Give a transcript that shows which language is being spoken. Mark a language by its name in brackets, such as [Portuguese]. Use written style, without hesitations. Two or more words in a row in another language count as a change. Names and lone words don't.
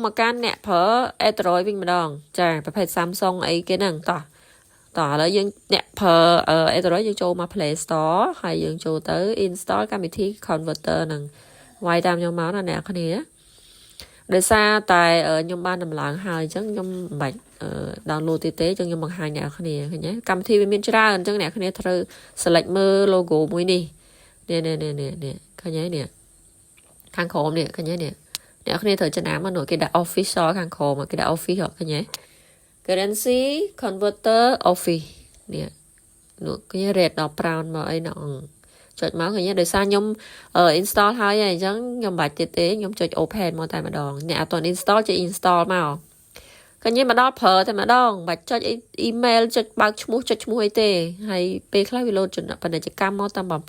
[Khmer] មកកាន់អ្នកប្រើ Android វិញម្ដងចាប្រភេទ Samsung អីគេហ្នឹងតោះឥឡូវយើងអ្នកប្រើ Android យើងចូលមក Play Store ហើយយើងចូលទៅ install កម្មវិធី Converter ហ្នឹងវាយតាមខ្ញុំមកណាអ្នកគ្នាដោយសារតែខ្ញុំបានដំឡើងហើយអញ្ចឹងខ្ញុំមិនបាច់download ទេអញ្ចឹងខ្ញុំបង្ហាញ អ្នកគ្នាឃើញទេកម្មវិធីវាមានច្រើនអញ្ចឹងអ្នកគ្នាត្រូវ select មើល logo មួយនេះនេះឃើញទេនេះខាងក្រោមនេះឃើញទេនេះអ្នកគ្នាត្រូវចំណាំមកនោះគេដាក់ official ខាងក្រោមគេដាក់ office ឃើញទេ [English] currency converter office [Khmer] នេះ នោះគេ red ដល់ brown មកអីណងចុចមកឃើញទេដោយសារខ្ញុំinstall ហើយអញ្ចឹងខ្ញុំមិនបាច់ទៀតទេខ្ញុំចុច open មកតែម្ដងអ្នកអត់ទាន់ install ចុច install មកឃើញទេមកដល់ប្រើតែម្ដងមិនបាច់ចុច email ចុចបើកឈ្មោះចុចឈ្មោះអីទេហើយពេលខ្លះវាលោតពាណិជ្ជកម្មមកតាមបំ